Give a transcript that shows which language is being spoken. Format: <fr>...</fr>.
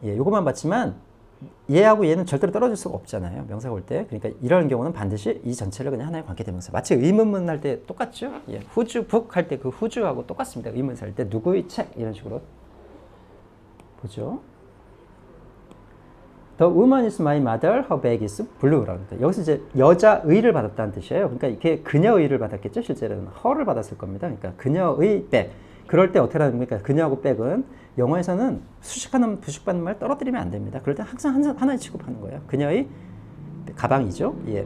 <ko>요것만 받지만 얘하고 얘는 절대로 떨어질 수가 없잖아요. 명사가 올 때. 그러니까 이런 경우는 반드시 이 전체를 그냥 하나의 관계대명사. 마치 의문문 할 때 똑같죠? 후주, 북 할 때 그 후주하고 똑같습니다. 의문사 할 때 누구의 책 이런 식으로 보죠.</ko> <en>The woman is my mother, her bag is blue.</en> <ko>그러니까 여기서 이제 여자의를 받았다는 뜻이에요. 그러니까 이게 그녀의를 받았겠죠? 실제로는 her를 받았을 겁니다. 그러니까 그녀의 백. 그럴 때 어떻게 하는 겁니까? 그녀하고 백은 영어에서는 수식하는 부식받는 말 떨어뜨리면 안 됩니다. 그럴 때 항상 하나의 취급하는 거예요. 그녀의 가방이죠.</ko>